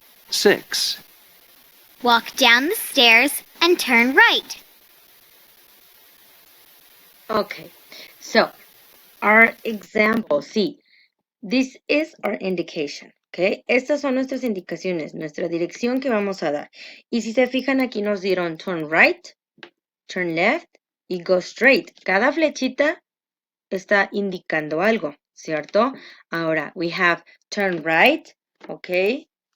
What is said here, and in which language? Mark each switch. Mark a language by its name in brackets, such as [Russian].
[English] 6, Walk down the stairs and turn right. Okay, so our example, see, this is our indication, okay? [Spanish] Estas son nuestras indicaciones, nuestra dirección que vamos a dar. Y si se fijan aquí nos dieron [English] turn right, turn left [Spanish] y [English] go straight. [Spanish] Cada flechita está indicando algo, ¿cierto? [English] Ahora, we have turn right, okay?